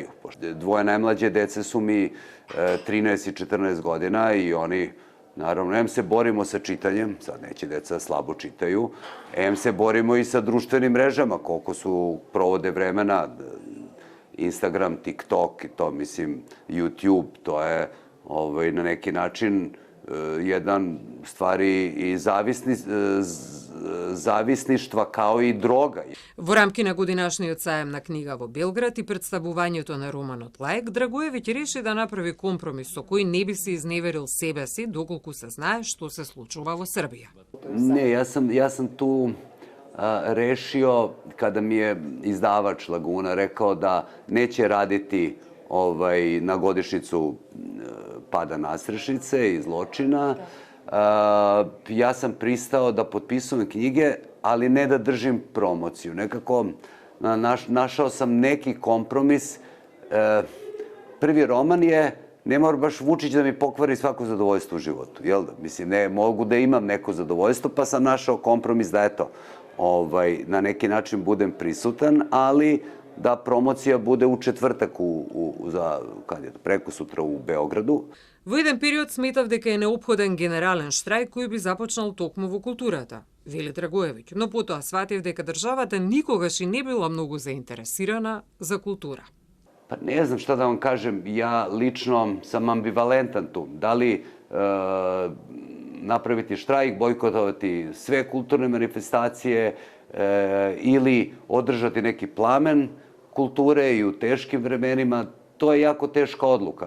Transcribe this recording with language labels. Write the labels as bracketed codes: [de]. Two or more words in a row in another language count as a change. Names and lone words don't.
[sr] Dvoje najmlađe dece su mi 13 i 14 godina i oni, naravno, em se borimo sa čitanjem, sad neće deca slabo čitaju, em se borimo i sa društvenim mrežama, koliko su provode vremena, Instagram, TikTok i to, mislim, YouTube, to je na neki način jedan stvari i zavisništva kao i droga. [mk] Во рамки на годинашниот сајам на книга во Белград и представувањето на романот Лајк, Драгоевиќ реши да направи компромис со кој не би се изневерил себе си доколку се знае што се случува во Србија. [sr] Не, ja sam tu rešio kada mi je izdavač Laguna rekao da neće raditi na godišnjicu pada nasrešnice i zločina. Ja sam pristao da potpisujem knjige, ali ne da držim promociju. Nekako našao sam neki kompromis. Prvi roman je, ne mora baš Vučić da mi pokvari svako zadovoljstvo u životu, jel da? Mislim, ne mogu da imam neko zadovoljstvo, pa sam našao kompromis da, eto, na neki način budem prisutan, ali da promocija bude u četvrtak prekosutra u Beogradu. [mk] Во еден период сметав дека е неопходен генерален штрајк кој би започнал токму во културата, вели Драгоевиќ, но потоа сватив дека државата никогаш и не била многу заинтересирана за култура. [sr] Pa ne znam šta da vam kažem, ja lično sam ambivalentan tu. Da li napraviti štrajk, bojkotovati sve kulturne manifestacije ili održati neki plamen kulture i u teškim vremenima, to je jako teška odluka.